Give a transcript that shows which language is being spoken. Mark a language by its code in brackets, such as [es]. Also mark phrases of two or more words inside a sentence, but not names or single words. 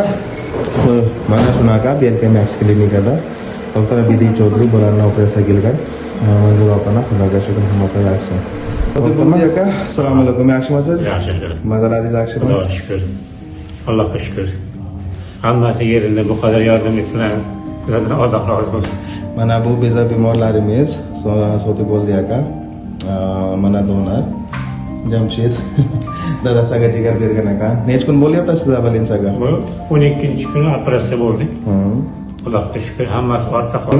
[uz] Mana shunaqa Belkamax klinikada doktor Abidin Choudhury bularni operatsiya qilgan. Manzura opani Xudoga shukr, hammasi yaxshi. Doktor aka, assalomu alaykum. Yaxshimisiz? Yaxshi. Mazalaringiz yaxshimi? Xudoga shukr. Allohga shukr. [tr] Hammasi yerinde bu kadar yardım etsinler. Zaten Allah razı olsun. [uz] Mana bu beza bemorlarimiz sotib bo'ldi aka. Mana donor Jamshid dadasiga jigar bergan ekan. Necha kun bo'lyapti sizga balinsaga? Bu 12-chi kuni operatsiya bo'ldi. Allohga shukr, hammasi ortda qoldi.